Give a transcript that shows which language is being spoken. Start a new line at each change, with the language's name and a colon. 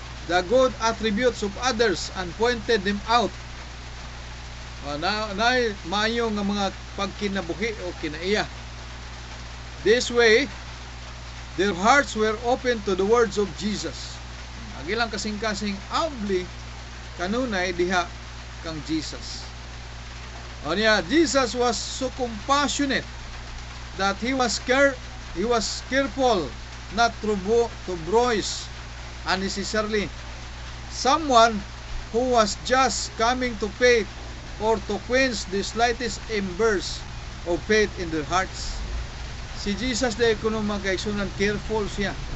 English: the good attributes of others and pointed them out.
Cebuano: Na maayo nga mga pagkinabuhi o kinaiya.
English: This way, their hearts were open to the words of Jesus.
Cebuano: Ang ilang kasing-kasing abli kanunay diha kang Jesus.
English: O niya, Jesus was so compassionate that he was careful not to bruise unnecessarily someone who was just coming to faith or to quench the slightest embers of faith in their hearts.
Cebuano: Si Jesus dahil kuno magkaigsunan, careful siya.